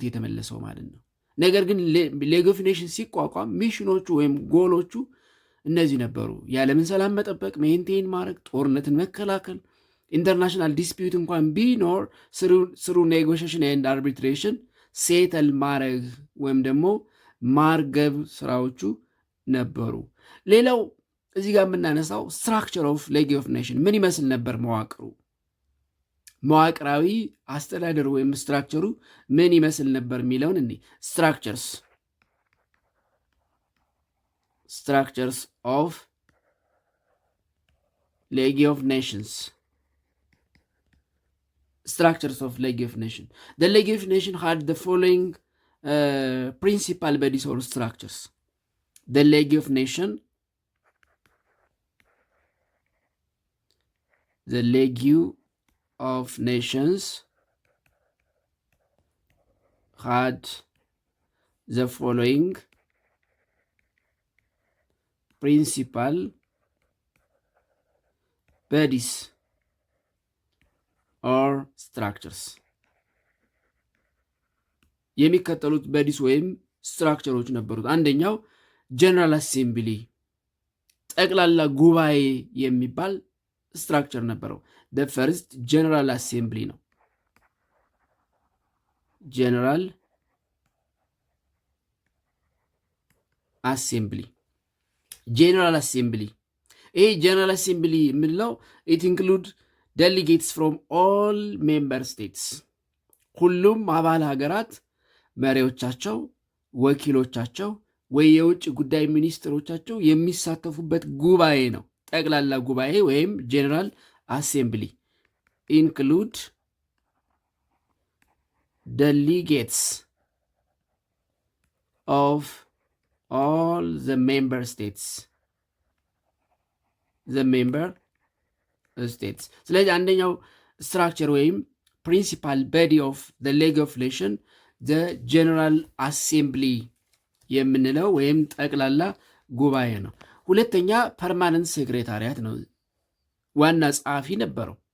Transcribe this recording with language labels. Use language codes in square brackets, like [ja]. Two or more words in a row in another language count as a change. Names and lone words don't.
[am] የተመለሰው ማለት ነው። ነገር ግን [en] League of Nation [am] ሲቋቋም ሚሽኖቹ ወይም ጎሎቹ እነዚህ ነበሩ። የዓለምን ሰላም መጠበቅ፣ ሜንቴን ማድረግ፣ ጦርነትን መከላከል፣ [en] international dispute [am] እንኳን ቢኖር ስሩ [en] negotiation and arbitration settle [am] ማድረግ ወይም ደግሞ ማርገብ ስራዎቹ ነበሩ። ሌላው እዚህ ጋር የምናነሳው [en] structure of League of Nation [am] ምን ይመስል ነበር? መዋቅራዊ አስተዳደሩ ወይም ስትራክቸሩ ምን ይመስል ነበር የሚለውን እኔ ስትራክቸርስ [en] structures of League of Nations. Structures of League of Nations. The League of Nations had the following principal bodies or structures. The League of Nations, the League of Nations had the following principal bodies or structures. [am] የሚከተሉት በዲስ ወይም ስትራክቸሮች ነበሩት። አንደኛው [en] General Assembly [am] ጠቅላላ ጉባኤ የሚባል ስትራክቸር ነበረው። [en] the first General Assembly [am] ነው። [en] General Assembly General Assembly [am] ይሄ [en] General Assembly [am] የምንለው ኢት [en] include delegates from all member states [am] ሁሉም አባል ሀገራት መሪዎቻቸው፣ ወኪሎቻቸው ወይ የውጭ ጉዳይ ሚኒስትሮቻቸው የሚሳተፉበት ጉባኤ ነው። ጠቅላላ ጉባኤ ወይም [en] General Assembly include delegates of all the member states. [am] ስለዚህ አንደኛው ስትራክቸር ወይም [en] principal body of the League of Nations the General Assembly [am] የምንለው ወይም ጠቅላላ ጉባኤ ነው። ሁለተኛ [en] permanent secretariat [am] ነው። ዋና ጸሐፊ ነበረው።